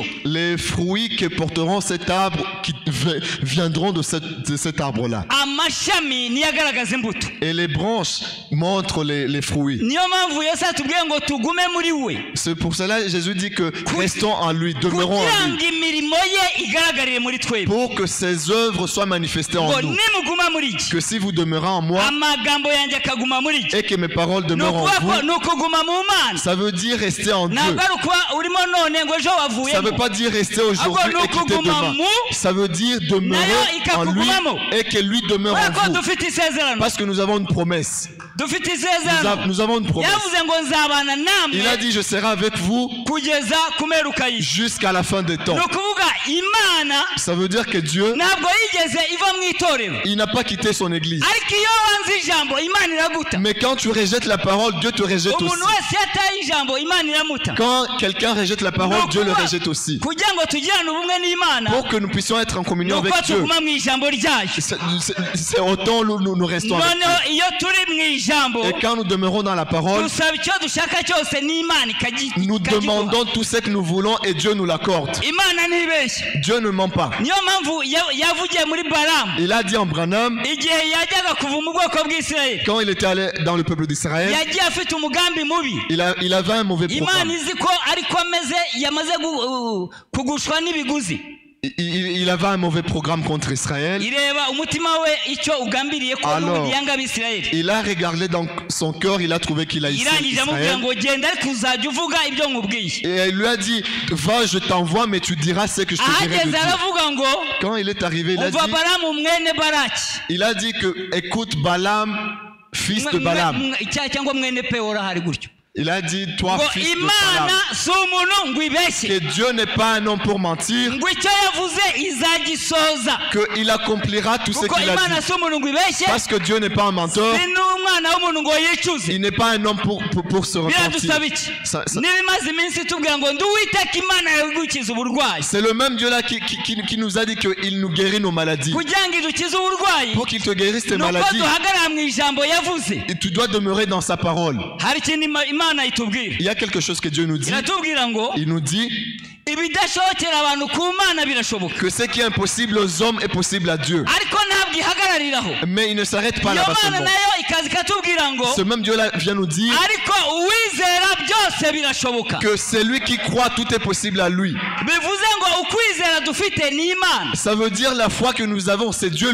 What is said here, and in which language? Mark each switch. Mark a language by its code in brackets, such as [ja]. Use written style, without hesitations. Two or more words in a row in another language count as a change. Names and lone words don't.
[fr] les fruits que porteront cet arbre qui viendront de cet arbre-là. [rw] Amashami niyo agaragaza imbuto. [fr] Et les branches montrent les fruits. [rw] Niyo mpamvu Yesu atubwiye ngo tugume muri we. [fr] C'est pour cela Jésus dit que restons en lui, demeurons [rw] kugira [fr] en [rw] ngo [fr] lui, [rw] imirimo ye igaragarire muri twebwe. [fr] pour que ses œuvres soient manifestées en [rw] Ngo [fr] nous. [rw] nimuguma muri iki, [fr] Que si vous demeurez en moi [rw] amagambo yanjye akaguma muri iki, [fr] et que mes paroles [rw] ni [fr] demeurent en [rw] ukuvuga ko [fr] vous, [rw] ni ukuguma mu Mana. [fr] ça veut dire rester en Dieu. [rw] Ntabwo ari ukuba urimo none ngo ejo [fr] Ça ne veut [rw] wavuyemo. [fr] pas dire rester aujourd'hui [rw] Ahubwo ni [fr] et quitter [rw] ukuguma [fr] demain. [rw] mu, [fr] Ça veut dire demeurer [rw] nayo [fr] en lui [rw] ikakugumamo. [fr] et que lui demeure [rw] Kubera [fr] en [rw] ko [fr] vous. [rw] dufite isezerano. [fr] Parce que nous avons une promesse. [rw] Dufite [fr] Nous [rw] isezerano. [fr] avons une promesse. [rw] Yavuze ngo nzabana [fr] Il a [rw] namwe [fr] dit je serai avec vous [rw] kugeza ku mperuka y'isi. [fr] jusqu'à la fin des temps. [rw] Ni ukuvuga Imana [fr] Ça veut dire que Dieu, [rw] ntabwo yigeze iva mu itorero, [fr] il n'a pas quitté son église. [rw] ariko iyo wanze ijambo Imana iraguta. [fr] Mais quand tu rejettes la parole, Dieu te rejette [rw] Umuntu [fr] aussi. [rw] wese yataye ijambo imana iramuta [fr] Quand quelqu'un rejette la parole, Dieu le rejette aussi. [rw] kugira ngo tugirane ubumwe n'imana [fr] Pour que nous puissions être en communion avec [rw] nuko [fr] Dieu, [rw] tuguma mu ijambo ryayo [fr] c'est autant nous restons avec [rw] noneho [fr] Dieu. [rw] iyo turi mu ijambo [fr] Et quand nous demeurons dans la parole, [rw] dusaba icyo dushaka cyose n'imana [fr] nous demandons tout ce que nous voulons et Dieu nous l'accorde. [rw] imana ntibeshye [fr] Dieu ne ment pas. [rw] niyo mpamvu yavugiye muri baramu [fr] Il a dit en Branham, [rw] igihe yajyaga kuva mu bwoko bw'isirayeli [fr] quand il était allé dans le peuple d'Israël, [rw] yagiye afite umugambi mubi [fr] il avait un mauvais [rw] imana [fr] programme. [rw] izi ko ariko ameze yamaze kugushwa n'ibiguzi [fr] Il avait un mauvais programme contre Israël. [rw] ireba umutima we icyo ugambiriye ko [fr] Alors, [rw] n'ubundi yanga abisirayeli [fr] Il a regardé dans son cœur, il a trouvé qu'il a [rw] irangije amubwira [fr] Israël. [rw] ngo genda ariko uzajya uvuga ibyo nkubwiye [fr] Et il lui a dit, va, je t'envoie, mais tu diras ce que je te dirai de [rw] ahageze [fr] dire. [rw] aravuga ngo [fr] Quand il est arrivé, [rw] umva baramu mwene baraki [fr] il a dit que, écoute Balaam, fils de Balaam. [rw] cyangwa mwene peora hari gutyo [fr] Il a dit, toi, [rw] ngo [fr] fils de [rw] imana [fr] Balaam, [rw] si umuntu ngo ibeshye [fr] que Dieu n'est pas un homme pour mentir, [rw] ngo icyo yavuze izagisoza [fr] qu'il accomplira tout ce [rw] kuko [fr] qu'il a [rw] imana [fr] dit. [rw] si umuntu ngo ibeshye [fr] Parce que Dieu n'est pas un menteur, [rw] si n'umwana w'umuntu ngo yicuze [fr] il n'est pas un homme pour se [rw] biradusaba [fr] repentir. [rw] iki [fr] Ça- [rw] niba imaze iminsi itubwira ngo ndi uwiteka imana yagukiza uburwayi [fr] C'est le même Dieu là qui nous a dit qu'il nous guérit nos maladies. [rw] kugira ngo idukize uburwayi [fr] Pour qu'il te guérisse tes [rw] ni uko [fr] maladies, [rw] duhagarara mu ijambo yavuze [fr] et tu dois demeurer dans sa parole. [rw] hari ikintu imana itubwira [fr] Il y a quelque chose que Dieu nous dit. [rw] iratubwira ngo [fr] Il nous dit [rw] ibidashobokera abantu ku mana birashoboka [fr] que ce qui est impossible aux hommes est possible à Dieu. [rw] ariko ntabwo ihagarariraho [fr] Mais il ne s'arrête pas [rw] iyo [fr] là-bas [rw] mana [fr] seulement. [rw] nayo ikaza ikatubwira ngo [fr] Ce même Dieu là vient nous dire [rw] ariko uwizera byose birashoboka [fr] que celui qui croit, tout est possible à lui. [rw] bivuze ngo ukwizera dufite ni imana [fr] Ça veut dire la foi que nous avons, c'est Dieu